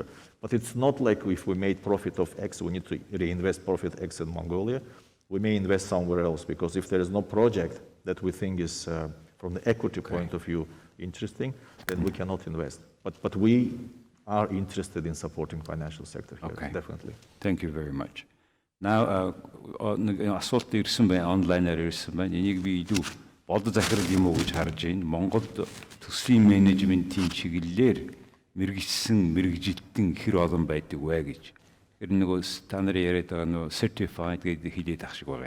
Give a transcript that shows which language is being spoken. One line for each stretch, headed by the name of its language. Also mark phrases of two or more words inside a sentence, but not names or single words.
English: But it's not like if we made profit of X, we need to reinvest profit X in Mongolia. We may invest somewhere else, because if there is no project that we think is, from the equity point of view, interesting, then we cannot invest. But we are interested in supporting financial sector here, definitely. Thank you very much. Now,
Mongolian: асуулт ирсэн байна, онлайнаар ирсэн байна. Энийг би илүү бодол захирал юм уу гэж харж байна. Монголд төслийн менежментийн чиглэлээр мэрэгжсэн, мэрэгжилтэн хэр олон байдаг вэ гэж. Тэр нөгөө та нарын яриад байгаа нөгөө certified гэдэг хэлээд ах шиг байгаа.